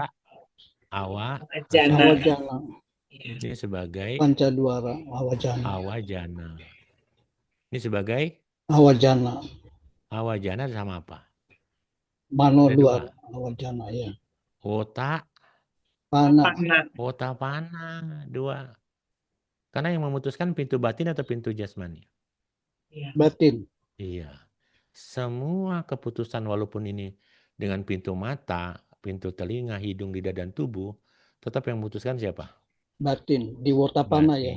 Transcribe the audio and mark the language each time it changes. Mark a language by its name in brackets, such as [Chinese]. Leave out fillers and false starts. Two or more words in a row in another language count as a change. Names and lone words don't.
[Indonesian] Awa, Jana. Awajana. Iya. ini sebagai [Pali] Pancadwara. Awajana. [Indonesian] awajana. Ini sebagai Awajana. awajana sama apa? Mano Ada dua. dua. Awajana ya. Ota, Pana. Pana. ota pana, dua. Karena yang memutuskan pintu batin atau pintu jasmani. Iya. Batin. Iya. Semua keputusan walaupun ini dengan pintu mata, pintu telinga, hidung, lidah, dan tubuh, tetap yang memutuskan siapa? Batin. Di Wotapana ya.